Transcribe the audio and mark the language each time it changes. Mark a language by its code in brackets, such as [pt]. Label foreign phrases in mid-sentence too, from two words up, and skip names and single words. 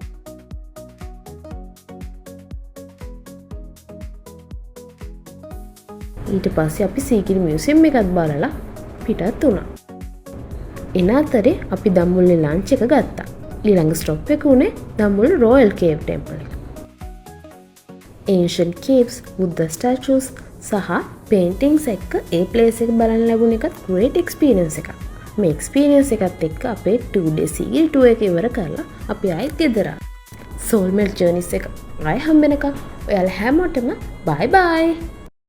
[si] ඊට පස්සේ අපි සීගිරි මියුසියම් එකත් බලලා පිටත් වුණා. එන අතරේ අපි දම්මුල්ලේ ලන්ච් එක ගත්තා. ඊළඟ ස්ටොප් එක උනේ දම්මුල්ල රොයල් කේව් ටෙම්පල් එක. [en] ancient caves, Buddha statues [si] සහ පේන්ටිංස් එක්ක ඒ ප්ලේස් එක බලන්න ලැබුණ එකත් [en] great experience [si] එකක්. මේ experience එකත් එක්ක අපේ 2 day සීගිරි tour එක ඉවර කරලා අපි ආයෙත් ගෙදර ආවා. soulmate journeys එක ආයෙ හම්බෙනකම් ඔයාලා හැමෝටම [en] bye bye.